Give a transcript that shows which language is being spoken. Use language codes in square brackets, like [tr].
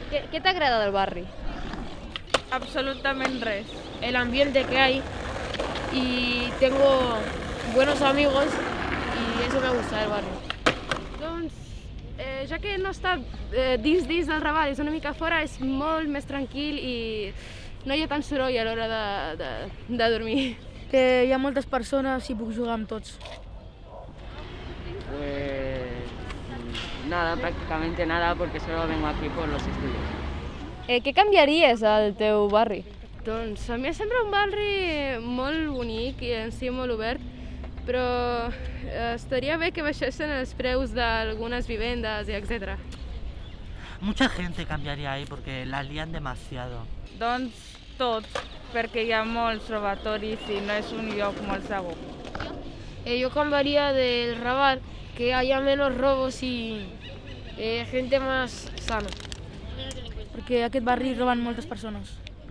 [es] ¿Qué te agrada del barrio? Absolutamente res. El ambiente que hay y tengo buenos amigos y eso me gusta del barrio. [ca] Doncs, ja que no està dins del Raval, és una mica fora, és molt més tranquil i no hi ha tant soroll a l'hora de dormir. Que hi ha moltes persones i puc jugar amb tots. [es] Pues nada, prácticamente nada, porque solo vengo aquí por los estudios. [ca] ¿Qué cambiaries al teu barri? Doncs a mi em sembla un barri molt bonic i en si molt obert, però estaria bé que baixessin els preus d'algunes vivendes i etc. [es] Mucha gente cambiaría ahí porque la lían demasiado. [ca] Doncs tot, perquè hi ha molts robatoris i no és un lloc molt segur. [es] Yo cambiaría del Raval, que haya menos robos y gente más sana. [ca] Perquè a aquest barri roben moltes persones.